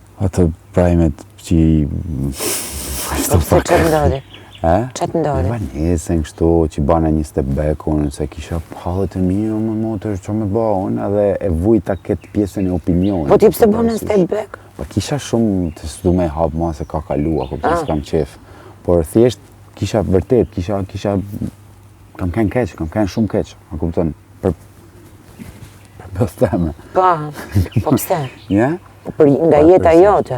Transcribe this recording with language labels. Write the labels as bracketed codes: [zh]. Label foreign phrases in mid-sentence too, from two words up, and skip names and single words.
[sq] Atë prajmet që Po pse çfarë ndodhi? Çfarë të ndodhi? Banesën kështu që bana një [en] step back [sq] unë se kisha hallet e mia më motër që me ba unë edhe e vujta këtë pjesën e opinionit. Po ti pse bën [en] step back? [sq] Po kisha shumë të s'du me hap ma se ka kalua, kupton s'kam qef. Por thjesht kisha vërtet, kisha kam kanë keq, kam kanë shumë keq, a kupton? Për theme. Po pse? Ja? Për nga jeta jote.